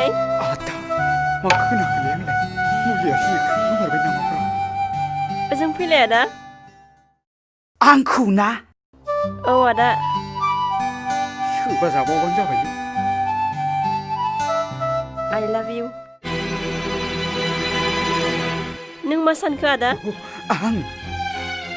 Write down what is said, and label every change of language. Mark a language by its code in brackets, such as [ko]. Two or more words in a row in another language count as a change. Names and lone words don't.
[brx] आदा मा खोनाखैलै आंलाय मुलियासो खोनामारबाय नामाब्रा ओजों फैलाय आदा आंखौ ना औ आदा सोरबा जाबावबानो जाबायलै [en] I love you [brx] नों मा सानखो आदा? आं